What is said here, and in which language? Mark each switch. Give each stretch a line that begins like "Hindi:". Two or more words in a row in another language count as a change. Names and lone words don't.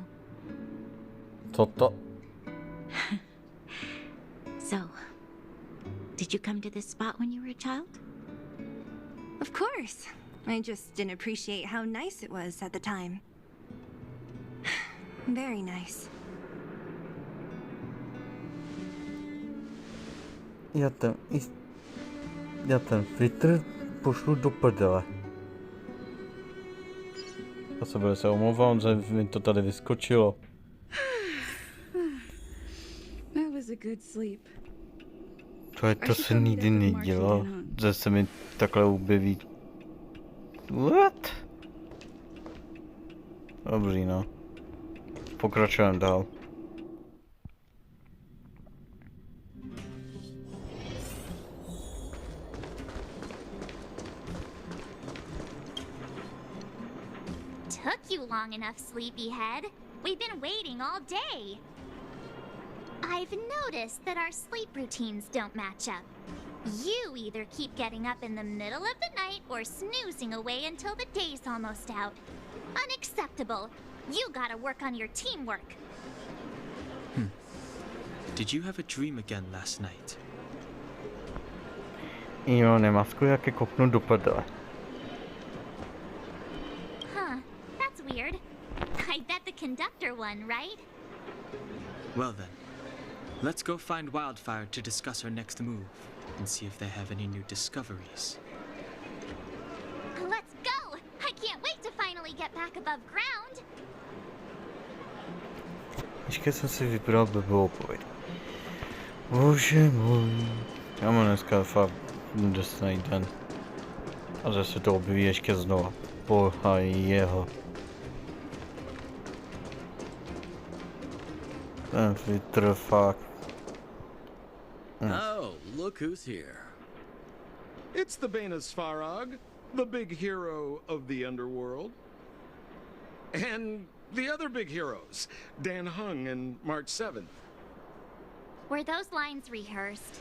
English: Toto. So, did you come to this spot when you were a child? Of course. I just didn't appreciate how nice it was at the time. Very nice.
Czech: Já ten filtr pošlu do prdele. Já se omlouvám, že mi to tady vyskočilo.
English: That was a good sleep.
Czech: To se nikdy nedělo, že se mi takhle objeví. What? Dobrý, no. Pokračujeme dál.
English: Took you long enough, sleepyhead. We've been waiting all day. I've noticed that our sleep routines don't match up. You either keep getting up in the middle of the night or snoozing away until the day's almost out. Unacceptable. You gotta work on your teamwork. Did you have a dream again last night?
Czech: Jo, nemaskuj, jak je kopnu do prdele.
English: Huh, that's weird. I bet the conductor won, right? Well then, let's go find Wildfire to discuss our next move and see if they have any new discoveries. Let's go! I can't wait to finally get back above ground.
Czech: Ještě jsem si vybral blbou odpověď. Bože můj. Já mám dneska fakt drsný den. A zase to objeví ještě znova. Boha jeho. Ten filtr fakt.
English: Oh, look who's here. It's the Banus Farag, the big hero of the underworld. And the other big heroes, Dan Hung and March 7th. Were those lines rehearsed?